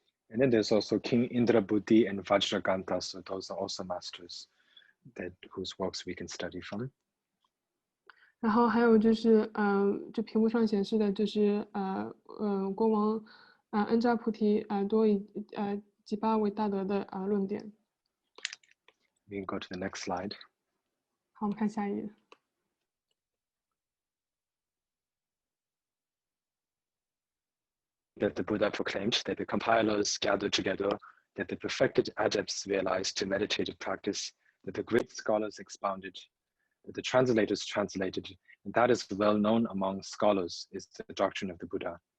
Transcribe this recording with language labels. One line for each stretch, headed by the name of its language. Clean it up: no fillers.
English: And then there's also King Indrabuddhi and Vajraganta, so those are also masters whose works we can study from.
Chinese: 然后还有就是，就屏幕上显示的就是国王恩扎菩提多以吉巴为大德的论点。
English: We can go to the next slide.
Chinese: 好，我们看下一页。
English: That the Buddha proclaimed, that the compilers gathered together, that the perfected adepts realized to meditative practice, that the great scholars expounded, that the translators translated, and that is well known among scholars is the doctrine of the Buddha.